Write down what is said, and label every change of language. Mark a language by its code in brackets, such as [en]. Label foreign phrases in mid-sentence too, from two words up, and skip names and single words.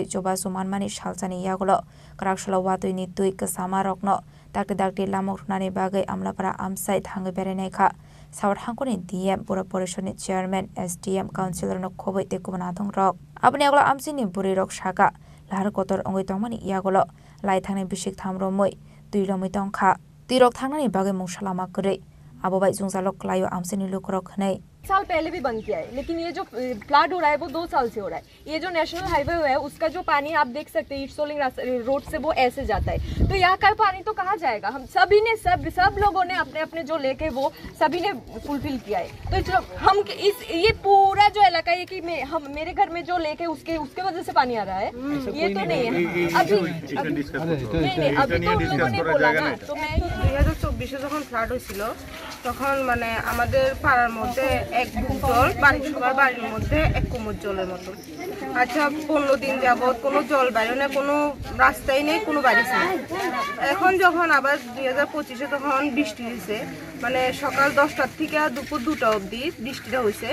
[trp] jobaso manmani shalchani yagolo Kraksholo watui ni tui kasama rokno dakti lamok runani bagai amlapara amsai thangai berenaikha South Hangoni DM Pura Porishod ni Chairman SDM Councilor no khobai te kubana dong rok Abani aglo amsini buri rok shaka lahar kotor ongoi tongmani yagolo lai thangnai bishik thamromoi tui romoi tongkha tirok thangnani bagai mungsalama kore Abo bai zungzalok layo amseni lukrok khnai [hi] साल पहले भी बंद किया है, लेकिन ये जो फ्लड हो रहा है वो 2 साल से हो रहा है। ये जो [en] national highway [hi] है उसका जो पानी आप देख सकते हैं ईटसोलिंग रोड से वो ऐसे जाता है, तो यहाँ का पानी तो कहाँ जाएगा? हम सभी ने सब लोगों ने अपने अपने जो लेके वो सभी ने फुलफिल किया है। तो हम ये पूरा जो इलाका है कि मेरे घर में जो लेके उसके वजह से पानी आ रहा है, ये तो नहीं है। अभी तो उन लोगों ने बोला ना, तो मैं [bn] 2024 যখন ফ্লাড হয়েছিল তখন মানে আমাদের পাড়ার মধ্যে এক বুক জল সবার বাড়ির মধ্যে এক কোমর জলের মতো। আচ্ছা 15 দিন যাবত কোনো জল বাইরে না, কোনো রাস্তাই নেই, কোনো বাড়ি নেই। এখন যখন আবার 2025-এ তখন বৃষ্টি হয়েছে, মানে সকাল 10টার থেকে দুপুর 2টা অবধি বৃষ্টিটা হয়েছে।